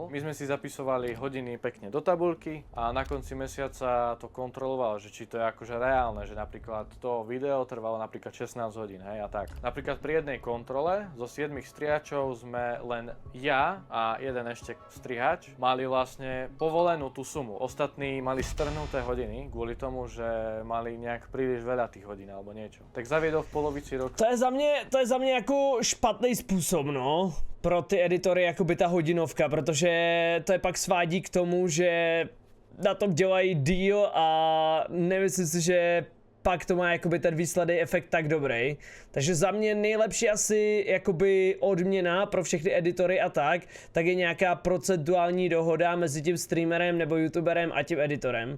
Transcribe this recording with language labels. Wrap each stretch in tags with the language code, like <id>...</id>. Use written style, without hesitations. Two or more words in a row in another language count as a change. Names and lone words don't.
<sk>My sme si zapisovali hodiny pekne do tabuľky a na konci mesiaca to kontroloval, že či to je akože reálne, že napríklad to video trvalo napríklad 16 hodín, hej, a tak. Napríklad pri jednej kontrole zo 7 strihačov sme len ja a jeden ešte strihač mali vlastne povolenú tú sumu. Ostatní mali strhnuté hodiny kvôli tomu, že mali nejak príliš veľa tých hodín alebo niečo. Tak zaviedol v polovici roka.</sk> <cs>To je za mě jako špatný způsob, no. Pro ty editory jakoby ta hodinovka, protože to je pak svádí k tomu, že na tom dělají díl a nemyslím si, že pak to má jakoby ten výsledný efekt tak dobrý. Takže za mě nejlepší asi jakoby odměna pro všechny editory a tak je nějaká procentuální dohoda mezi tím streamerem nebo youtuberem a tím editorem.</cs>